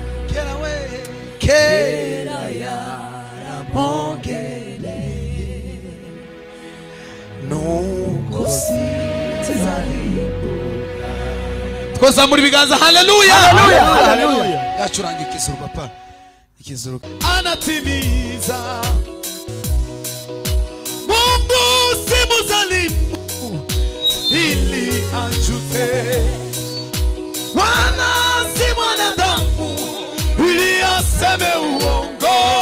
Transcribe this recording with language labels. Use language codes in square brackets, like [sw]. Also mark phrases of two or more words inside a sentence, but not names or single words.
[rw] Kera we, kera yaramogereye, nuko sinzaribuka. Twazamura ibiganza, haleluya! Haleluya! Haleluya! Yacuranga ikizuru, papa. Ikizuru. [sw] Anatimiza. Mungu si mzalimu ili ajute. Wala si mwanadamu ili aseme uongo.